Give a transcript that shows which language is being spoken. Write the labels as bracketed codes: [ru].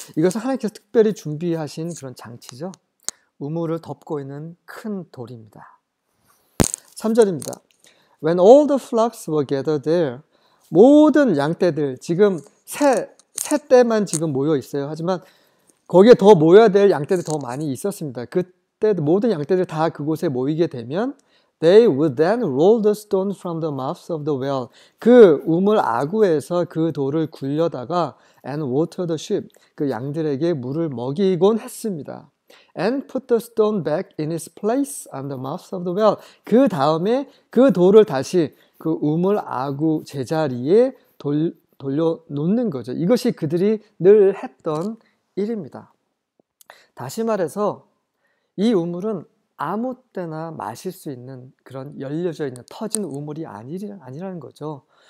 [ko] 이것은 하나님께서 특별히 준비하신 그런 장치죠. 우물을 덮고 있는 큰 돌입니다. 3절입니다. [en] When all the flocks were gathered there, [ko] 모든 양떼들, 지금 새 떼만 지금 모여 있어요. 하지만 거기에 더 모여야 될 양떼들이 더 많이 있었습니다. 그때 모든 양떼들이 다 그곳에 모이게 되면 [en] They would then roll the stone from the mouth of the well. [ko] 그 우물 아구에서 그 돌을 굴려다가 [en] and water the sheep. [ko] 그 양들에게 물을 먹이곤 했습니다. [en] And put the stone back in its place on the mouth of the well. [ko] 그 다음에 그 돌을 다시 그 우물 아구 제자리에 돌려놓는 거죠. 이것이 그들이 늘 했던 일입니다. 다시 말해서 이 우물은 아무 때나 마실 수 있는 그런 열려져 있는 터진 우물이 아니라는 거죠.